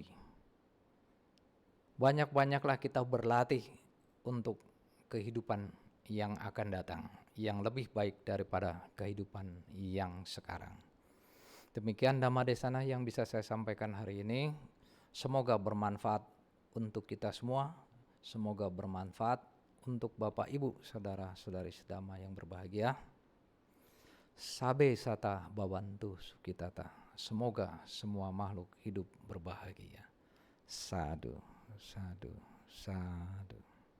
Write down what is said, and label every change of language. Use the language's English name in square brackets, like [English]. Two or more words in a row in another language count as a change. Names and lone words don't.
[Indonesian] Banyak-banyaklah kita berlatih untuk kehidupan yang akan datang, yang lebih baik daripada kehidupan yang sekarang. Demikian Dhamma Desana yang bisa saya sampaikan hari ini. Semoga bermanfaat untuk kita semua. Semoga bermanfaat untuk Bapak Ibu, saudara-saudari sedama yang berbahagia. [Pali] Sabe sata babantu sukitata. [Indonesian] Semoga semua makhluk hidup berbahagia. [Pali] Sadu, sadu, sadu.